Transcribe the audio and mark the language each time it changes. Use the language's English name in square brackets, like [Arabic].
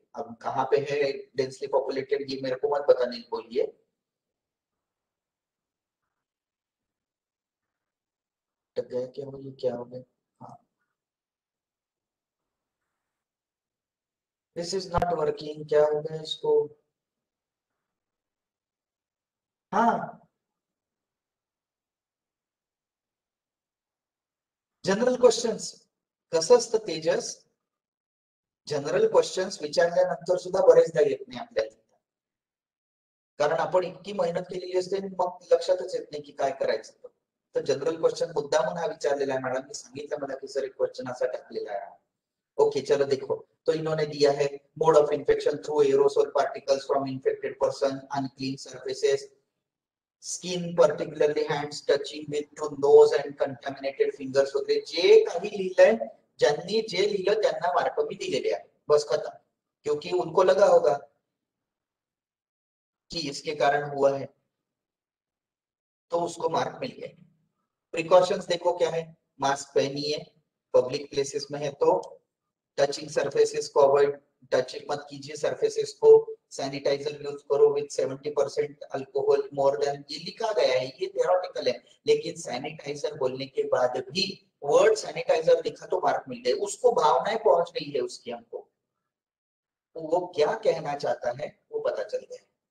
[Hindi] अब कहाँ पे है डेंसली पॉपुलेटेड ये मेरे को मत बताने बोलिए। टक गया क्या? हो ये क्या हो गया? हाँ, [English] this is not working, [Hindi] क्या हो गया इसको? [Marathi] हाँ, जनरल क्वेश्चन्स, कसं असतं तेजस, जनरल क्वेश्चन्स विचारल्यानंतर सुद्धा बरेचदा येत नाही आपल्याला, कारण आपण इतकी मेहनत केलेली असते मग लक्षातच येत नाही की काय करायचं। तर जनरल क्वेश्चन मुद्दामून हा विचारलेला है, मैडम ने सांगितलं मला की सर एक क्वेश्चन असा टाकलेला है। [Hindi] ओके चलो देखो, तो इन्होंने दिया है [English] mode of infection through aerosol particles from infected person, unclean surfaces, skin particularly hands touching with to nose and contaminated fingers [Marathi] वगैरे जे काही लिहिलंय, ज्यांनी जे लिहिलं त्यांना मार्क मी दिलेले आहे, [Hindi] बस खत्म। क्योंकि उनको लगा होगा कि इसके कारण हुआ है तो उसको मार्क मिल गए। प्रिकॉशंस देखो क्या है, मास्क पहनिए, पब्लिक प्लेसेस में है तो टचिंग सरफेसेस को अवॉइड, टचिंग मत कीजिए सरफेसेस को, सैनिटाइजर यूज करो विद 70% अल्कोहल मोर देन, ये लिखा गया है, ये थ्योरेटिकल है, लेकिन सैनिटाइजर बोलने के बाद भी वर्ड सैनिटाइजर लिखा तो मार्क मिल गए, उसको भावनाएं पहुंच रही है उसकी हमको, तो वो क्या कहना चाहता है वो पता चल गया।